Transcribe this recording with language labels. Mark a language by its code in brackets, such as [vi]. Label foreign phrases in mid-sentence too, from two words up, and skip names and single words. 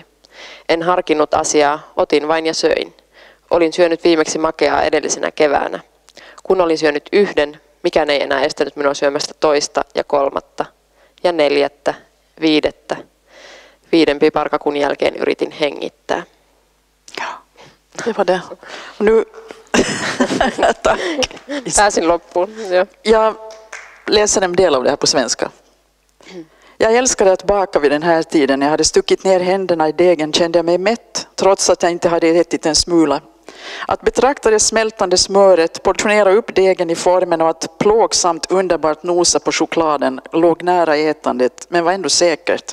[fi] En harkinnut asiaa, otin vain ja söin. Olin syönyt viimeksi makeaa edellisenä keväänä. Kun olin syönyt yhden, mikään ei enää estänyt minua syömästä 2. ja 3. ja 4. 5. 5 piparkakun jälkeen yritin hengittää. [sv] Ja, det var det. Nu... Tack. [fi] Pääsin loppuun. Ja. [sv] Jag läser en del av det här på svenska. Jag älskade att baka vid den här tiden. Jag hade stuckit ner händerna i degen, kände jag mig mätt, trots att jag inte hade ätit en smula. Att betrakta det smältande smöret, portionera upp degen i formen och att plågsamt underbart nosa på chokladen låg nära ätandet, men var ändå säkert.